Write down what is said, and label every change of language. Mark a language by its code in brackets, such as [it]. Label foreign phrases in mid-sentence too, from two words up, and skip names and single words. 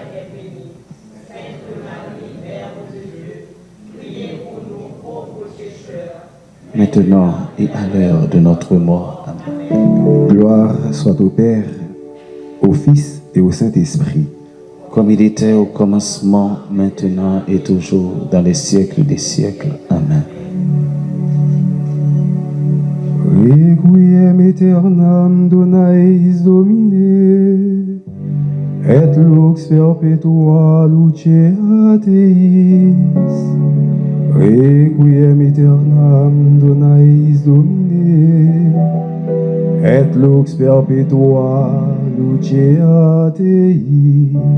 [fr] Maintenant et à l'heure de notre mort. Amen. Gloire soit au Père, au Fils et au Saint-Esprit. Comme il était au commencement, maintenant et toujours, dans les siècles des siècles. Amen. [la] Requiem aeternam dona eis Domine, et lux perpetua luceat eis. Requiem aeternam dona eis Domine, et lux perpetua luceat eis.